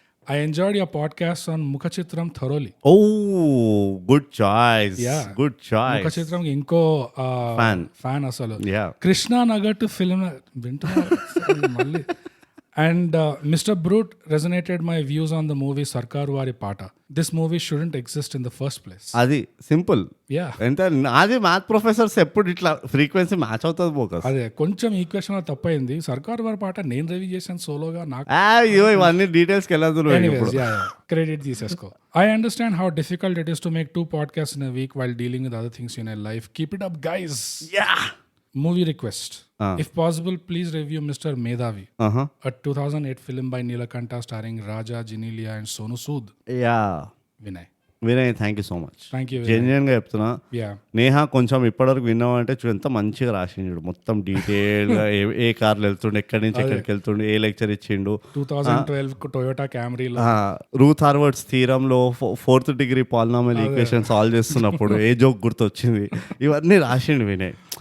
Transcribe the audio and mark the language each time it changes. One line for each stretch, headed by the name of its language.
English: I enjoyed your podcast on Mukhachitram thoroughly. Oh, good choice. Yeah. Good choice.
Telugu: Mukhachitram ఇంకో fan అసలు. Yeah. Krishna Nagar to film వింటున్నారు మళ్ళీ.
English: And Mr. Brute resonated my views on the movie Sarkar Vari Pata. This movie shouldn't exist in the first place.
Telugu: అది simple. Yeah. ఎంత అది math professors ఎప్పుడు ఇట్లా frequency match అవుతుంది బోకస్. అదే కొంచెం ఈక్వేషన్ తప్పైంది. సర్కార్ వారి పాట నేను రివ్యూ చేశాను సోలోగా. నాకు ఇవన్నీ డీటెయిల్స్కి వెళ్ళదు. Credit తీసేసుకో.
English: I understand how difficult it is to make 2 podcasts in a week while dealing with other things in your life. Keep it up, guys. Yeah. Movie request. If possible, please review Mr. Medhavi, a 2008 film by Neelakanta starring Raja, Genelia and Sonu Sood. Yeah. Vinay thank you so much. Thank you.
Telugu: Genuine గా చెప్తున్నా. నేహా కొంచెం ఇప్పటివరకు విన్నామంటే చూడు ఎంత మంచిగా రాసిండు, మొత్తం detail గా ఏ కార్లు వెళ్తుండే, ఎక్కడి నుంచి ఎక్కడికి వెళ్తుండే, ఏ లెక్చర్ ఇచ్చిండు. 2012 Toyota క్యామరీలో Ruth హార్వర్డ్స్ థీరంలో 4th degree polynomial equation solve చేస్తున్నప్పుడు ఏ జోక్ గుర్తొచ్చింది, ఇవన్నీ రాసిండు వినయ్.